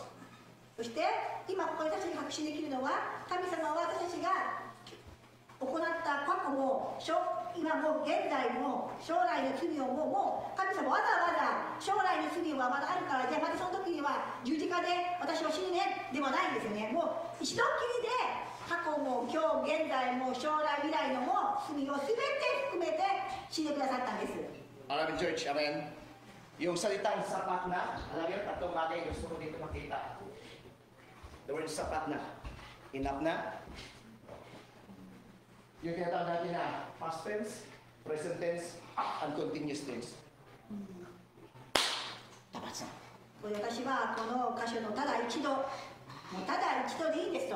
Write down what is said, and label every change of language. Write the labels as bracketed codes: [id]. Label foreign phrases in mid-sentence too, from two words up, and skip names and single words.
[ja] そして今ここで私たちが確信できるのは、神様は私たちが行った過去も今も現在も将来の罪をもう神様わざわざ将来の罪はまだあるから、じゃあまたその時には十字架で私は死ぬねではないんですよね。もう一度きりで過去も今日現在も将来未来のも罪を全て含めて死んでくださったんです。 [tl] Alam mo, church, amen? Yung salitang sapat na, alam niyo, tatlong bagay gusto ko dito makita. [en] The word [tl] sapat na. Enough na. Yung tinatawag natin na [en] past tense, present tense, and continuous tense. [tl] Tapat na. [ja] これ私はこの箇所のただ一度、もうただ一度でいいんですと。